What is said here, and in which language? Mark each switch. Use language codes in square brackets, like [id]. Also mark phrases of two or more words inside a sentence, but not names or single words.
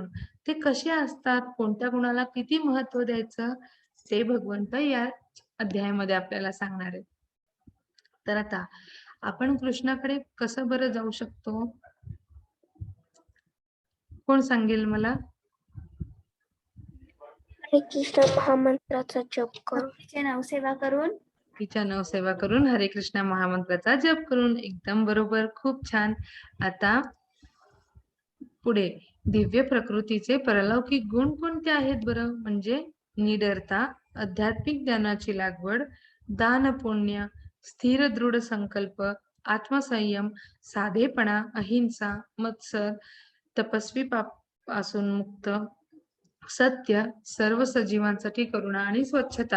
[mr] ते कसे असतात, कोणत्या गुणाला किती महत्व द्यायचं, ते भगवंत या अध्यायामध्ये आपल्याला सांगणार आहेत. तर आता आपण कृष्णाकडे कसं बरं जाऊ शकतो? कोण सांगेल मला? हरे कृष्ण महामंत्राचा जप करून, तिच्या नवसेवा करून, हरे कृष्ण महामंत्राचा जप करून. एकदम बरोबर, खूप छान. आता पुढे दिव्य प्रकृतीचे परलौकिक गुण कोणते आहेत बरं? म्हणजे निडरता, आध्यात्मिक ज्ञानाची लागवड, दान पुण्य, स्थिर दृढ संकल्प, आत्मसंयम, साधेपणा, अहिंसा, मत्सर, तपस्वी पासून मुक्त, सत्य, सर्व सजीवांसाठी करुणा आणि स्वच्छता.